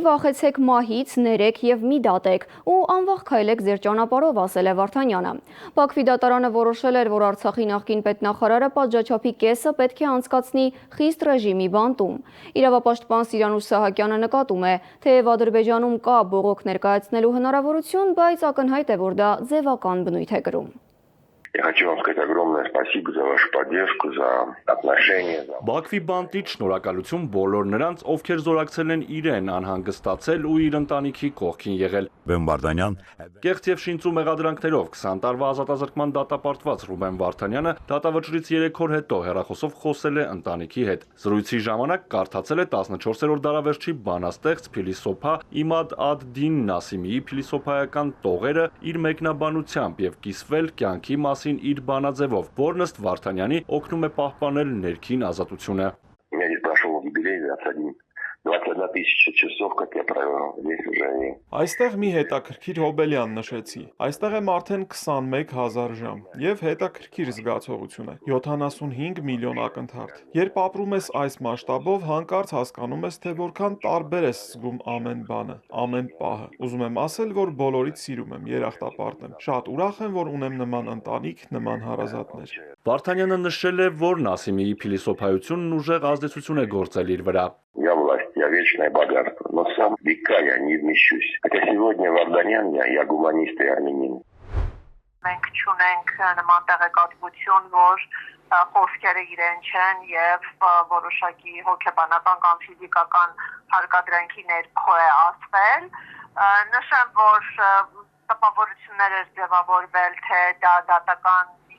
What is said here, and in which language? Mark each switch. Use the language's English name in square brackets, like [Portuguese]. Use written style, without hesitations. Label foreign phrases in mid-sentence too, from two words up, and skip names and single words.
[Armenian] վախեցեք մահից, ներեք եւ մի դատեք ու անվախ քայլեք ձեր ճանապարհով, ասել է Վարդանյանը։ Բաքվի դատարանը որոշել էր, որ Արցախի նախկին պետնախարարը պատժաչափի կեսը պետք է անցկացնի խիստ ռեժիմի բանտում։ Իրավապաշտպան Սիրանուշ Սահակյանը նկատում է, թեև Ադրբեջանում կա բողոք ներկայացնելու հնարավորություն, բայց ակնհայտ է, որ դա ձևական բնույթ է կրում։ [Russian] Я хочу вам сказать огромное спасибо за вашу поддержку, за отношения. [Armenian] Բաքվի բանտից շնորհակալություն բոլոր նրանց, ովքեր զորակցել են իրեն անհանգստացել ու իր ընտանիքի կողքին եղել։ Ռուբեն Վարդանյան Կեղծ եւ շինծու մեղադրանքներով 20 տարվա ազատազրկման դատապարտված Ռուբեն Վարդանյանը դատավճռից 3 օր հետո հեռախոսով խոսել է ընտանիքի հետ։ Զրույցի ժամանակ կարդացել է 14-րդ դարավերջի բանաստեղծ փիլիսոփա Իմադ ադ-Դին Նասիմիի փիլիսոփայական տողերը իր մեկնաբանությամբ եւ կիսվել կյանքի մասին իր բանաձևով, որն ըստ Վարդանյանի օգնում է պահպանել ներքին ազատությունը։ [Russian] У меня здесь прошел юбилей 21 тысяча часов, как я провел здесь уже. [Armenian] Այստեղ մի հետաքրքիր հոբելյան նշեցի։ Այստեղ եմ արդեն 21000 ժամ եւ հետաքրքիր զգացողություն է։ 75 միլիոն ակնթարթ։ Երբ ապրում ես այս մասշտաբով, հանկարծ հասկանում ես, թե որքան տարբեր ես զգում ամեն բանը, ամեն պահը։ Ուզում եմ ասել, որ բոլորից սիրում եմ, երախտապարտ եմ։ Շատ ուրախ եմ, որ ունեմ նման ընտանիք, նման հարազատներ։ Վարդանյանը նշել է, որ Նասիմիի փիլիսոփայությունն ուժեղ ազդեցություն է գործել իր վրա։ [Russian] Я власть, я вечное богатство, но сам века я не вмещусь. Хотя сегодня Варданян, я гуманист и армянин. [Armenian] Մենք չունենք նման տեղեկատվություն, որ խոսքերը իրեն չեն եւ որոշակի հոգեբանական կամ ֆիզիկական հարկադրանքի ներքո է ասվել։ Նշեմ, որ տպավորություններ էր ձևավորվել, թե դա դատական